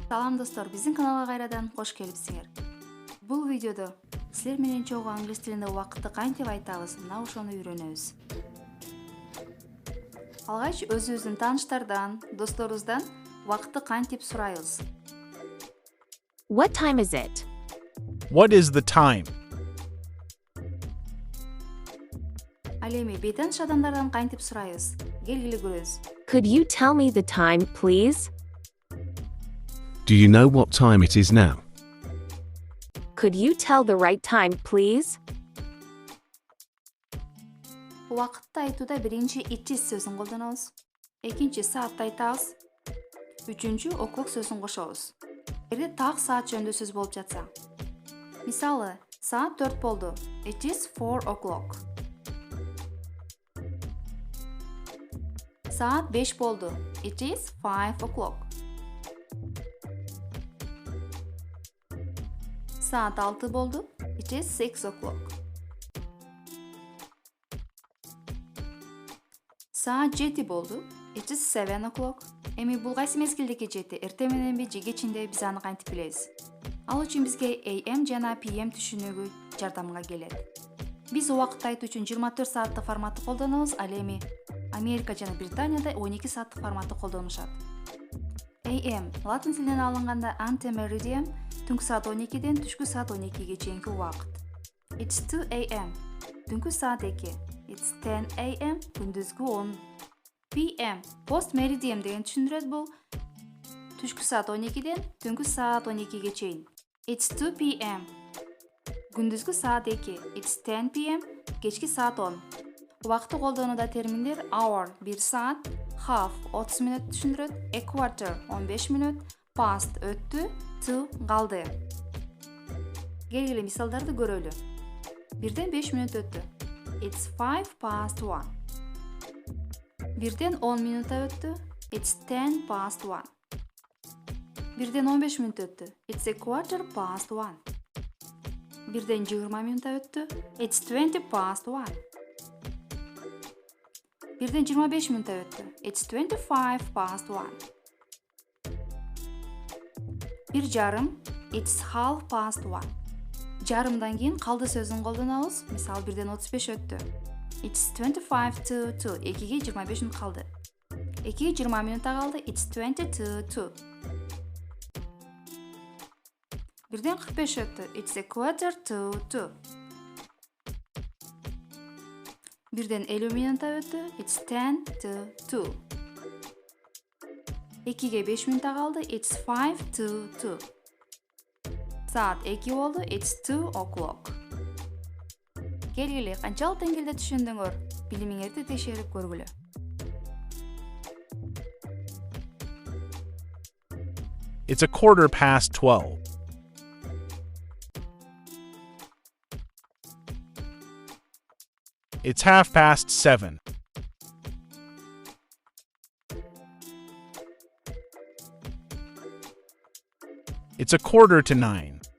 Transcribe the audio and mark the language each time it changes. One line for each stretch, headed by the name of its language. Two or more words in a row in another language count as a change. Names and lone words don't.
Kyrgyz: Салам достор, биздин каналга кайрадан кош келипсиңер. Бул видеодо силер менен чогуу англис тилинде убакытты кантип айтабыз, мына ошону үйрөнөбүз. Алгач өзүбүздүн тааныштардан, досторубуздан убакытты кантип сурайбыз.
English: What time is it? What is the time?
Kyrgyz: Ал эми бейтаныш адамдардан кантип сурайбыз? Келгиле көрөбүз.
English: Could you tell me the time, please? Do you know what time it is now? Could you tell the right time, please?
Kyrgyz: Убакытты айтууда биринчи
English: it is
Kyrgyz: сөзүн колдонобуз. Экинчи саатты айтабыз. Үчүнчү o'clock сөзүн кошобуз. Эгерде так саат жөнүндө сөз болуп жатса. Мисалы, саат 4 болду.
English: It is 4 o'clock.
Kyrgyz: Саат 5 болду.
English: It is 5 o'clock.
Kyrgyz: Саат 6 болду.
English: It is 6 o'clock.
Kyrgyz: Саат 7 болду.
English: It is 7 o'clock.
Kyrgyz: Эми бул кайсы мезгилдеги жети? Эртең мененби же кечинде биз аны кантип билебиз? Ал үчүн бизге AM жана PM түшүнүгү жардамга келет. Биз убакытты айтуу үчүн 24 сааттык форматты колдонобуз, ал эми Америка жана Британияда 12 сааттык форматты колдонушат. AM латин тилинен алынганда
Latin: ante meridian,
Kyrgyz: түнкү саат 12ден түшкү саат 12ге чейинки убакыт.
English: It's 2 AM,
Kyrgyz: түнкү саат 2.
English: It's 10 AM,
Kyrgyz: күндүзгү 10. PM,
Latin: post meridian
Kyrgyz: деген түшүндүрөт бул. Түшкү саат 12ден түнкү саат 12ге чейин.
English: It's 2 PM,
Kyrgyz: күндүзгү саат 2.
English: It's 10 PM,
Kyrgyz: кечки саат 10. Убакытты колдонууда терминдер hour 1 саат, half 30 мүнөт түшүндүрөт,
English: a quarter
Kyrgyz: 15 мүнөт, past өттү, to калды. Келгиле мисалдарды көрөлү. 1ден 5 мүнөт өттү.
English: It's 5 past 1.
Kyrgyz: 1ден 10 мүнөт өттү.
English: It's 10 past 1.
Kyrgyz: 1ден 15 мүнөт өттү.
English: It's a quarter past 1.
Kyrgyz: 1ден 20 мүнөт өттү.
English: It's 20 past 1.
Kyrgyz: 1ден 25 мүнөт өттү.
English: It's 25 past 1. 1 жарым. It's half past 1.
Kyrgyz: Жарымдан кийин калды сөзүн колдонобуз. Мисалы 1ден 35 өттү.
English: It's 25 to 2.
Kyrgyz: 2ге 25 мүнөт калды. 2ге 20 мүнөт калды.
English: It's 20 to 2.
Kyrgyz: 1ден 45 өттү.
English: It's a quarter to 2.
Kyrgyz: 1ден 50 мүнөт өттү.
English: It's 10 to 2.
Kyrgyz: 2ге 5 мүнөт калды.
English: It's 5 to 2.
Kyrgyz: Саат 2 болду.
English: It's 2 o'clock.
Kyrgyz: Келгиле, канчалык деңгээлде түшүндүңөр? Билимиңерди текшерип көргүлө.
English: It's a quarter past 12. It's half past 7. It's a quarter to 9.